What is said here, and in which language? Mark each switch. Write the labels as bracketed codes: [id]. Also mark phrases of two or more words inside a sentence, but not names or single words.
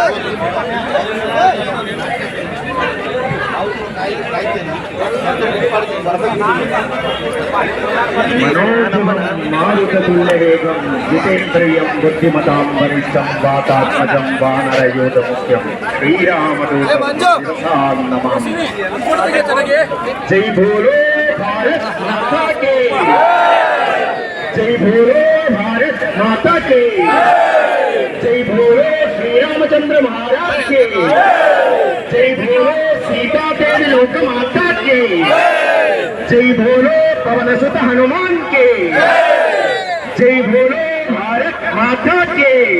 [kn] ಅವರಿಗೆ [sa] मारुततुल्यवेगं जितेन्द्रियं बुद्धिमतां वरिष्ठं वातात्मजं वानरयोधमुख्यं श्रीरामदूतं नमामि। [hi] जय भोलो भारत माता के, जय भोलो भारत माता के, जय भोलो श्री रामचंद्र महाराज के, जय भोलो सीता देवी लोक माता के, जय भोलो पवन सुत हनुमान के, जय भोलो भारत माता के।